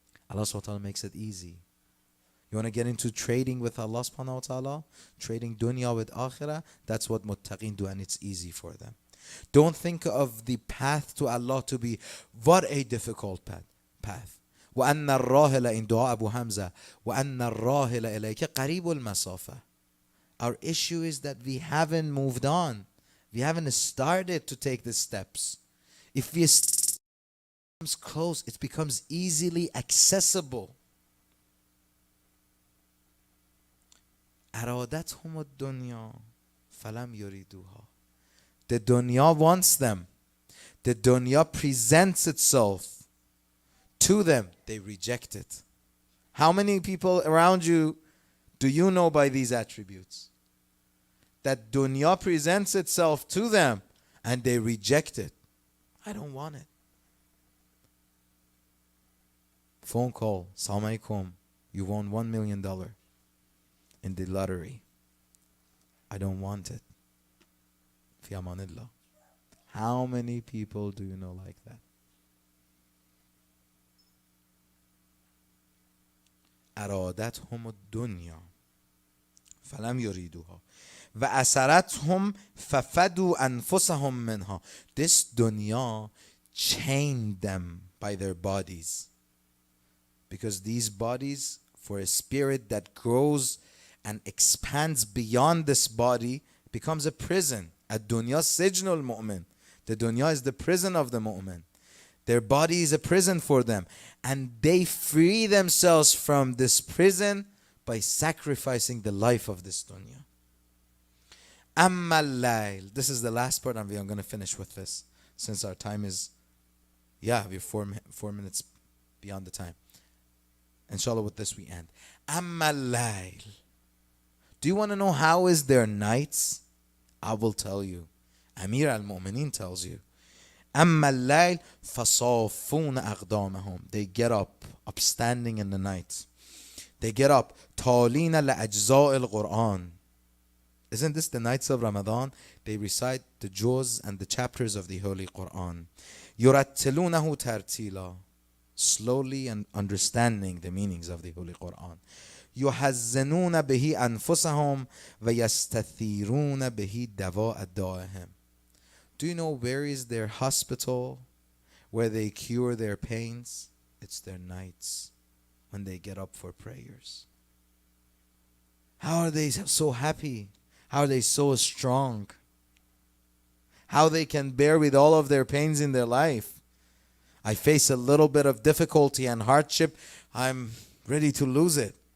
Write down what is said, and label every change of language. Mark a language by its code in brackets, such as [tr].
[en] Allah subhanahu wa ta'ala makes it easy. You want to get into trading with Allah subhanahu wa ta'ala, trading dunya with akhirah, that's what muttaqin do, and it's easy for them. Don't think of the path to Allah to be what a difficult path. [ar] وَأَنَّ الرَّاهِلَ [en] in dua [ar] Abu Hamza وَأَنَّ الرَّاهِلَ إِلَيْكَ قَرِيبُ الْمَسَافَةِ. [en] Our issue is that we haven't moved on. We haven't started to take the steps. If we comes close, it becomes easily accessible. [ar] أرادتهم الدنيا فلم يريدوها. [en] The dunya wants them. The dunya presents itself to them. They reject it. How many people around you do you know by these attributes? That dunya presents itself to them and they reject it. I don't want it. Phone call. Assalamu alaikum. You won $1 million in the lottery. I don't want it. Fi amanillah. How many people do you know like that? [ar] أرادتهم الدنيا فلم يريدوها وأسرتهم ففدوا أنفسهم منها. [en] This dunya chained them by their bodies, because these bodies, for a spirit that grows and expands beyond this body, becomes a prison. [ar] الدنيا سجن المؤمن. [en] The dunya is the prison of the mu'min. Their body is a prison for them, and they free themselves from this prison by sacrificing the life of this dunya. [ar] أما الليل. [en] This is the last part, and I'm going to finish with this, since our time is, we're 4 minutes beyond the time. Inshallah, with this we end. [ar] أما الليل. [en] Do you want to know how is their nights? I will tell you. Amir al-Mu'mineen tells you. [ar] أما الليل فصافون أقدامهم. [en] They get up, upstanding in the night. They get up. [ar] تالين لأجزاء القرآن. [en] Isn't this the nights of Ramadan? They recite the juz and the chapters of the Holy Quran. [ar] يرتلونه ترتيلا. [en] Slowly and understanding the meanings of the Holy Quran. [ar] يحزنون به أنفسهم ويستثيرون به دواء دائهم. [en] Do you know where is their hospital where they cure their pains? It's their nights when they get up for prayers. How are they so happy? How are they so strong? How they can bear with all of their pains in their life. I face a little bit of difficulty and hardship, I'm ready to lose it.